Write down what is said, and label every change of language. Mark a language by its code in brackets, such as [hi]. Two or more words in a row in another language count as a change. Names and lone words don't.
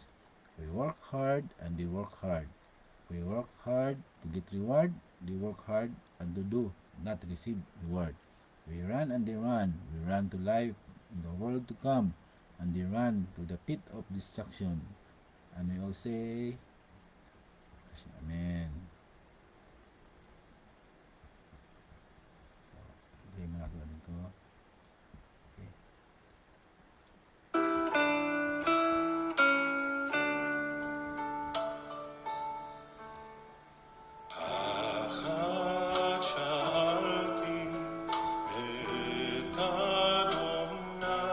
[en] We work hard, and they work hard. We work hard to get reward. They work hard and to do, not receive reward. We run and they run. We run to life, in the world to come, and they run to the pit of destruction. And we all say, Amen. [tl] Okay, mga kapatid ko. Okay. [he] אחת שאלתי את אדוני